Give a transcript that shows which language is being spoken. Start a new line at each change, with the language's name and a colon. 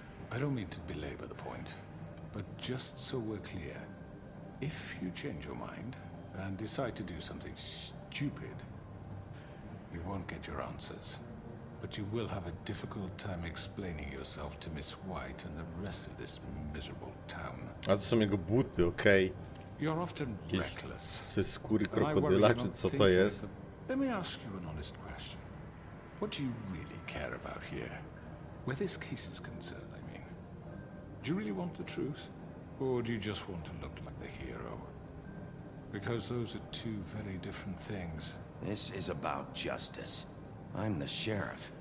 English: I don't mean to belabor the point, but just so we're clear, if you change your mind and decide to do something stupid, you won't get your answers. But you will have a difficult time explaining yourself to Miss White and the rest of this miserable town.
Polish: A to są jego buty, okej.
English: You're often
Polish: Jakieś
English: reckless.
Polish: ze skóry krokodyla, czy co to jest?
English: Let me ask you an honest question. What do you really care about here? Where this case is concerned, I mean. Do you really want the truth? Or do you just want to look like the hero? Because those are two very different things. This is about justice. I'm the sheriff.